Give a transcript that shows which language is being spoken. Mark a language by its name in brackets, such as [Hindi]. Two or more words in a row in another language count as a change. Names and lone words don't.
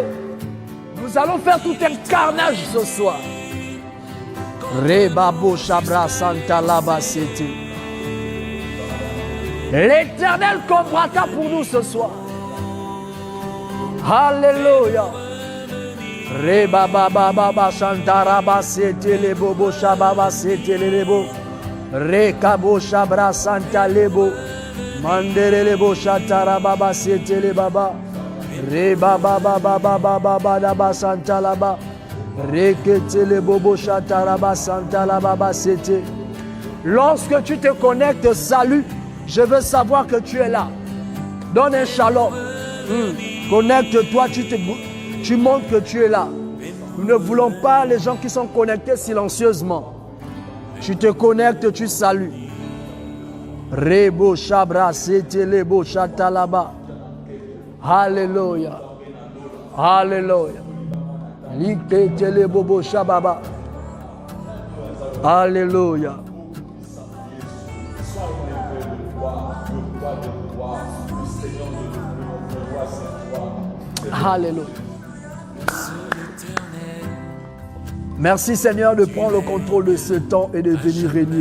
[French] Nous allons faire tout un carnage ce soir. Rebabo Shabra Santa Laba Sete. L'Éternel combattra pour nous ce soir. Alléluia. Rebaba Baba Santa Raba Sete Lebo Shababa Sete Lebo. Rekabo Shabra Santa Lebo. Mandere Lebo Shatara Baba Sete Le Baba. Rebaba Baba Baba Baba Daba Santa Laba. Reketele Bobo Shataraba Santa Lababa Sete. Lorsque tu te connectes, salut, je veux savoir que tu es là. Donne un shalom. Connecte-toi, tu montres que tu es là. Nous ne voulons pas les gens qui sont connectés silencieusement. Tu te connectes, tu salues. Rebo Shabra Sete Lebo Shatalaba. Alléluia. Alléluia. Liketele bobo shababa. Alléluia. Alléluia. Merci Seigneur de prendre le contrôle de ce temps et de venir régner.